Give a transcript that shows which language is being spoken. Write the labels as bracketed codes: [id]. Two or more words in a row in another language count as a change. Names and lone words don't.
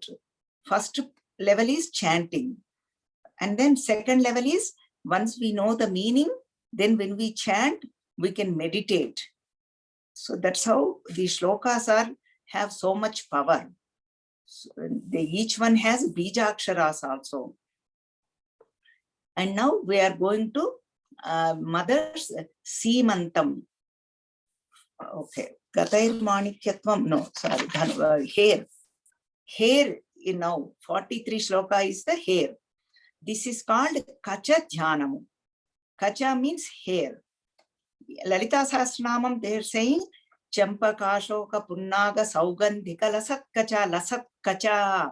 [en] First level is chanting. And then second level is, once we know the meaning, then when we chant, we can meditate. So that's how the shlokas have so much power. So each one has bijaksharas also. And now we are going to mother's Seemantam. Okay. [sa] गतैर् माणिक्यत्वं. [en] No, sorry. Hair. Hair, now 43 shloka is the hair. This is called Kacha Dhyanam. Kacha means hair. Lalita Sahasranamam, they are saying [sa] चम्पक अशोक पुन्नाग सौगन्धिक लसत् कचा.